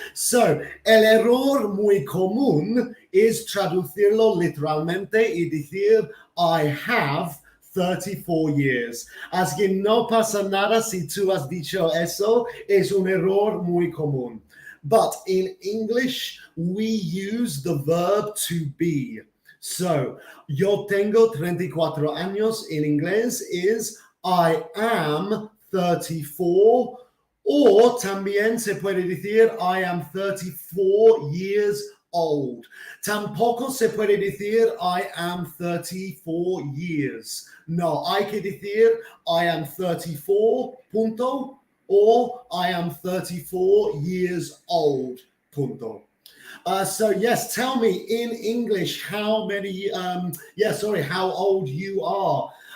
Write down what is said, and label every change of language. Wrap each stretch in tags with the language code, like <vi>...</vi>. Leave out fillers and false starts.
<es>So el error muy común es traducirlo literalmente y decir</es> <en>I have 34 years.</en> <es>Así que no pasa nada si tú has dicho eso. Es un error muy común.</es> <en>But in English, we use the verb to be. So,</en> <es>yo tengo 34 años</es> <en>in inglés is I am 34.</en> <es>O también se puede decir</es> <en>I am 34 years old.</en> <es>Tampoco se puede decir</es> <en>I am 34 years.</en> <es>No, hay que decir</es> <en>I am 34,</en> <es>punto,</es> <en>or I am 34 years old,</en> <es>punto.</es> <en>So yes, tell me in English how old you are.</en>